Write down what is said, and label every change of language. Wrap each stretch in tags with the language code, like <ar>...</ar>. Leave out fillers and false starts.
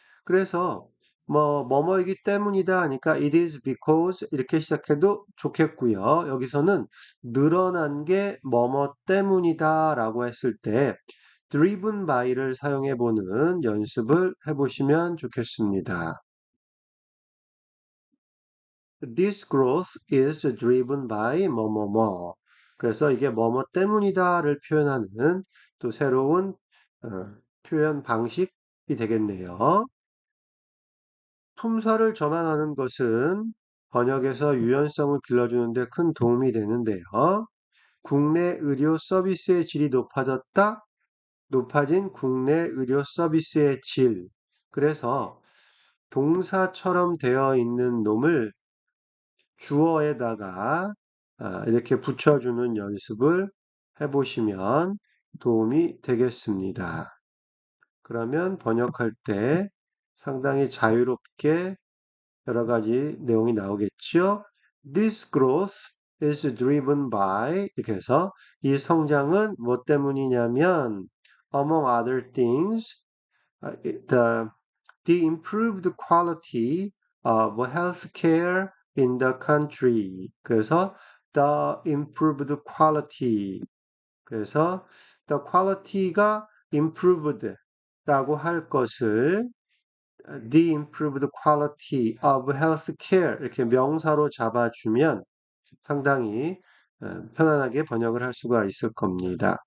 <ko>그래서 뭐뭐이기 때문이다 하니까</ko> <en>it is because</en> <ko>이렇게 시작해도 좋겠고요. 여기서는 늘어난 게 뭐뭐 때문이다라고 했을 때</ko> <en>driven by</en> <ko>를 사용해 보는 연습을 해 보시면 좋겠습니다.</ko> <en>This growth is driven by 뭐뭐뭐.</en> <ko>그래서 이게 뭐뭐 때문이다를 표현하는 또 새로운 어, 표현 방식이 되겠네요. 품사를 전환하는 것은 번역에서 유연성을 길러주는 데 큰 도움이 되는데요. 국내 의료 서비스의 질이 높아졌다. 높아진 국내 의료 서비스의 질. 그래서 동사처럼 되어 있는 놈을 주어에다가 이렇게 붙여주는 연습을 해보시면 도움이 되겠습니다. 그러면 번역할 때 상당히 자유롭게 여러 가지 내용이 나오겠죠.</ko> <en>This growth is driven by</en> <ko>이렇게 해서 이 성장은 뭐 때문이냐면</ko> <en>among other things the the improved quality of healthcare in the country.</en> <ko>그래서</ko> <en>the improved quality.</en> <ko>그래서 the quality가 improved라고 할 것을</ko> <en>the improved quality of healthcare</en> <ko>이렇게 명사로 잡아주면 상당히 편안하게 번역을 할 수가 있을 겁니다.</ko>